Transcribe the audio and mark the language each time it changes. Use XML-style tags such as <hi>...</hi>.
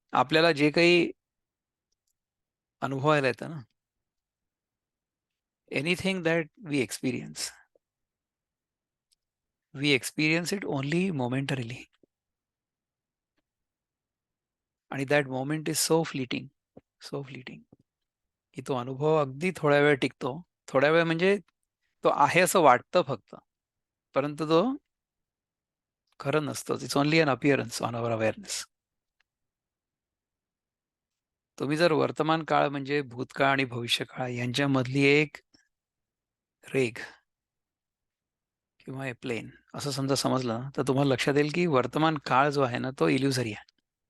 <mr>आपल्याला जे काही अनुभवायला येतं ना,</mr> <en>anything that we experience it only momentarily</en> <mr>आणि</mr> <en>that moment is so fleeting</en> <mr>की तो अनुभव अगदी थोड्या वेळ टिकतो. थोड्या वेळ म्हणजे तो आहे असं वाटतं फक्त. परंतु तो खरं नसतंच.</mr> <en>It's only an appearance on our awareness.</en> <mr>तुम्ही जर वर्तमान काळ म्हणजे भूतकाळ आणि भविष्यकाळ यांच्यामधली एक रेघ किंवा</mr> <en>a plane</en> <mr>असं समजा समजलं ना, तर तुम्हाला लक्षात येईल की वर्तमान काळ जो आहे ना, तो इल्युझरी आहे.</mr>